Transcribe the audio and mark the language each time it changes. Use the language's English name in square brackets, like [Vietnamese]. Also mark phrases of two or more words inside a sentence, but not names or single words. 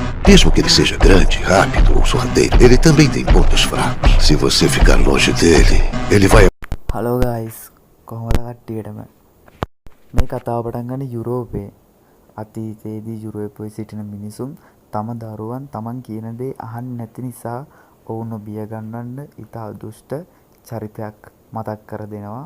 [Portuguese] Mesmo que ele seja grande, rápido ou sorrateiro, ele também tem pontos fracos. Se você ficar longe dele, ele vai... [Sinhala] හලෝ ගයිස් කොහොමද කට්ටියටම මේ කතාව පටන් ගන්නේ යුරෝපයේ අතීතයේදී යුරෝපයේ සිටින මිනිසුන් තම දරුවන් තමන් කියන දේ අහන්නේ නැති නිසා ඔවුන්ව බිය ගන්නන්න ඉතා දුෂ්ට චරිතයක් මතක් කර දෙනවා.